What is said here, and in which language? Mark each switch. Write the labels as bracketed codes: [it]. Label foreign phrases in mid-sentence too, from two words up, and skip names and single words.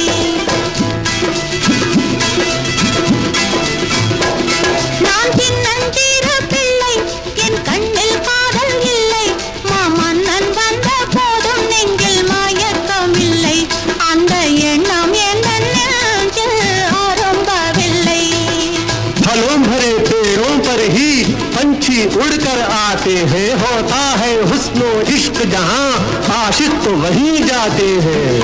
[ta] நான் சின்னஞ்சிறு பிள்ளை, என் கண்ணில் காதல் இல்லை. மாமன்னன் வந்த போதும் நெஞ்சில் மயக்கம் இல்லை. அந்த எண்ணம் எந்த நெஞ்சில் அரும்பவில்லை. [hi] फलों भरे पेड़ों पर ही पंछी उड़कर आते हैं. होता है हुस्नो इश्क जहां, आशिक तो वहीं जाते हैं.